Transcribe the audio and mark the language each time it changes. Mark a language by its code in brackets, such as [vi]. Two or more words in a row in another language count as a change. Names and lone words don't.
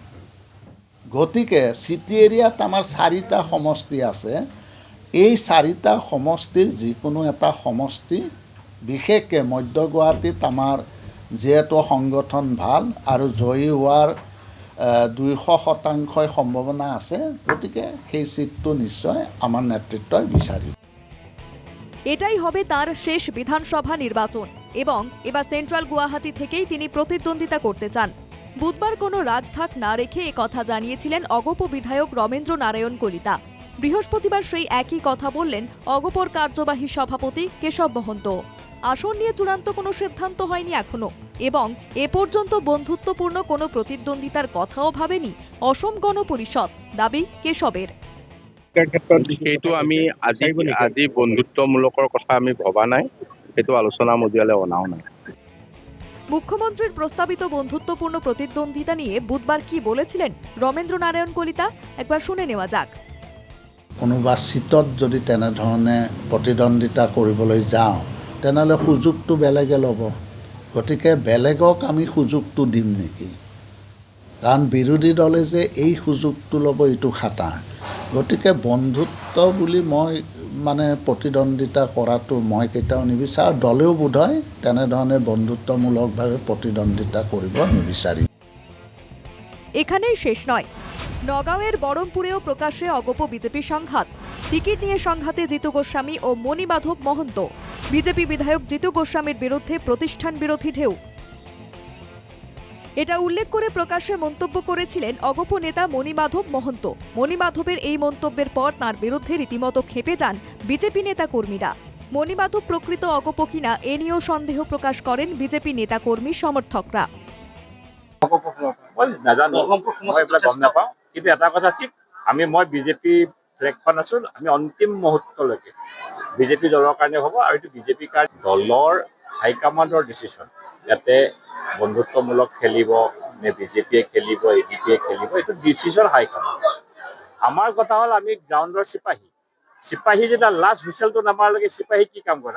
[as] গতিকে চিটি এৰিয়াত আমাৰ 4টা সমষ্টি আছে। এই 4টা সমষ্টিৰ যিকোনো এটা সমষ্টি, বিশেষকৈ মধ্য গুৱাহাটীত আমাৰ যিহেতু সংগঠন ভাল আৰু জয়ী হোৱাৰ 200% সম্ভাৱনা আছে, গতিকে সেই সিটটো নিশ্চয় আমার নেতৃত্বই বিচারিব। [bn] এটাই হবে তার শেষ বিধানসভা নির্বাচন এবং এবার সেন্ট্রাল গুয়াহাটি থেকেই তিনি প্রতিদ্বন্দ্বিতা করতে চান। বুধবার কোনো রাগঢাক না রেখে কথা জানিয়েছিলেন অগপ বিধায়ক রমেন্দ্র নারায়ণ কলিতা। বৃহস্পতিবার সেই একই কথা বললেন অগপর কার্যবাহী সভাপতি কেশব মহন্ত। আসন নিয়ে চূড়ান্ত কোনো সিদ্ধান্ত হয়নি এখনো এবং এ পর্যন্ত বন্ধুত্বপূর্ণ কোনো প্রতিদ্বন্দ্বিতার কথাও ভাবেনি অসম গণ পরিষদ, দাবি কেশবের। [as] সেইটো আমি আজি বন্ধুত্বমূলকৰ কথা আমি ভবা নাই, সেইটো আলোচনা মজিয়ালৈ অনাও নাই। [bn] মুখ্যমন্ত্রীর প্রস্তাবিত বন্ধুত্বপূর্ণ প্রতিদ্বন্দ্বিতা নিয়ে বুধবার কি বলেছিলেন রমেন্দ্র নারায়ণ কলিতা, একবার শুনে নেওয়া যাক। [as] কোনোবা সিটত যদি তেনেধৰণে প্ৰতিদ্বন্দ্বিতা কৰিবলৈ যাওঁ, তেনেহ'লে সুযোগটো বেলেগে ল'ব। গতিকে বেলেগক আমি সুযোগটো দিম নেকি? কাৰণ বিৰোধী দলে যে এই সুযোগটো ল'ব, এইটো খাটা। গতিকে বন্ধুত্ব বুলি মই প্ৰতিদ্বন্দ্বিতা কৰাটো মই কেতিয়াও নিবিচাৰোঁ। দলেও বোধহয় তেনেধৰণে বন্ধুত্বমূলকভাৱে প্ৰতিদ্বন্দ্বিতা কৰিব নিবিচাৰিব। [bn] এখানেই শেষ নয়, নগাঁওয়ের বড়মপুরেও প্রকাশ্যে অগপ বিজেপি সংঘাত। টিকিট নিয়ে সংঘাতে জিতু গোস্বামী ও মণিমাধব মহন্ত। বিজেপি বিধায়ক জিতু গোস্বামীর বিরুদ্ধে প্রতিষ্ঠান বিরোধী ঢেউ। এটা উল্লেখ করে প্রকাশ্যে মন্তব্য করেছিলেন অগপ নেতা মণিমাধব মহন্ত। মণিমাধবের এই মন্তব্যের পর তাঁর বিরুদ্ধে রীতিমতো ক্ষেপে যান বিজেপি নেতা কর্মীরা। মণিমাধব প্রকৃত অগপ কিনা এ নিয়েও সন্দেহ প্রকাশ করেন বিজেপি নেতা কর্মী সমর্থকরা। [as] কিন্তু এটা কথা ঠিক, মই বিজেপি ফ্লেগখন আছো, আমি অন্তিম মুহূৰ্তলৈকে বিজেপি দলৰ কাৰণে হ'ব, আৰু এইটো বিজেপি দলৰ [en] high command's decision, [as] যাতে বন্ধুত্বমূলক খেলিব নে বিজেপিয়ে খেলিব, এডিপিয়ে খেলিব, এইটো [en] decision high command. [as] আমাৰ কথা হ'ল আমি গ্ৰাউণ্ডৰ চিপাহী যেতিয়া [en] last whistle [as] নামাৰলৈকে চিপাহী কি কাম কৰে?